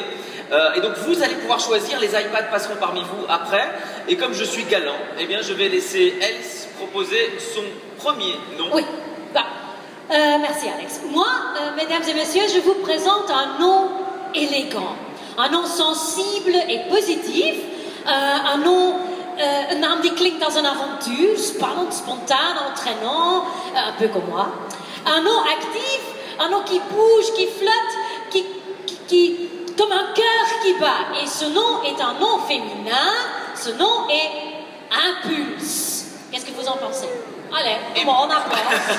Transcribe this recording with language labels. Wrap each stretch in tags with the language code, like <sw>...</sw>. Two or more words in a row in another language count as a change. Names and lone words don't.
<fr>Et donc vous allez pouvoir choisir, les iPads passeront parmi vous après. Et comme je suis galant, eh bien je vais laisser Else proposer son premier nom. Oui, bah, merci Alex. Moi, mesdames et messieurs, je vous présente un nom élégant, un nom sensible et positif.</fr> <nl>Een naam die klinkt als een avontuur, spannend, spontaan,</nl> <fr>entraînant, un peu comme moi. Un nom actif, un nom qui bouge, qui flotte, comme un cœur qui bat. Et ce nom est un nom féminin, ce nom est Impulse. Qu'est-ce que vous en pensez? Allez, bon, on apprend.</fr>